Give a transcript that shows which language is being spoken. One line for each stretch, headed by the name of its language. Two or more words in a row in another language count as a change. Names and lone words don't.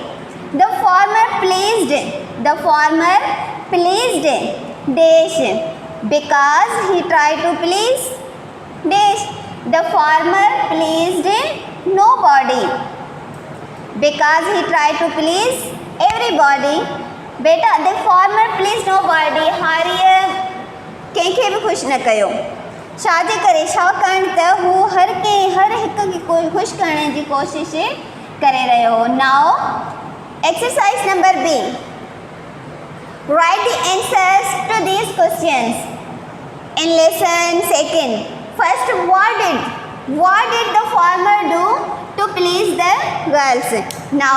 English: The farmer pleased dash because he tried to please dash. The farmer pleased nobody because he tried to please everybody. बेटा the farmer pleased nobody.
Sindhi: हारिए कंहिंखे बि ख़ुशि न कयो. छाजे करे? छाकाणि त हू हर हिक खे ख़ुशि करण जी कोशिश करे रहियो हो.
English: Now exercise number B. Write the answers to these questions in lesson 2nd. First, what did the farmer do to please the girls?